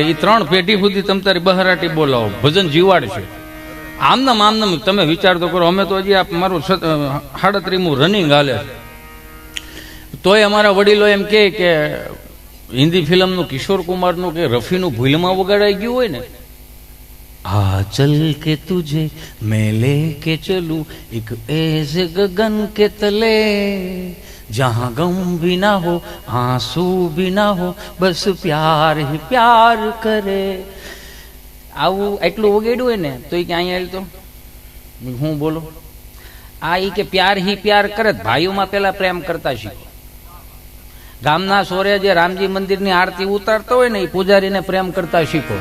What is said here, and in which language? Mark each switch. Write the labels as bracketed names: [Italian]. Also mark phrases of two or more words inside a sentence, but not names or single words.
[Gujarati] એ 3 પેઢી સુધી તમે તારી બહરાટી બોલાવો, ભજન જીવાડશે. આમનામ તમે વિચાર તો કરો. અમે તો હજી મારું 37મું રનિંગ હાલે, તોય અમારા વડીલો એમ કે હિન્દી ફિલ્મનું કિશોર કુમારનું કે રફીનું ભૂલમાં વગાડાઈ ગયું હોય ને, [Hindi] आ चल के तुझे मैं लेके चलूं एक ऐसे गगन के तले जहां गम भी ना हो आंसू भी ना हो बस प्यार ही प्यार करे. [Gujarati] આવું એટલું વગેડ્યું હોય ને તો એ કે અહીંયા તો હું બોલો આ ઈ કે [Hindi] प्यार ही प्यार करे. [Gujarati] ભાઈઓમાં પેલા પ્રેમ કરતા શીખો. ગામના સોરે જે રામજી મંદિરની આરતી ઉતારતો હોય ને, એ પૂજારીને પ્રેમ કરતા શીખો.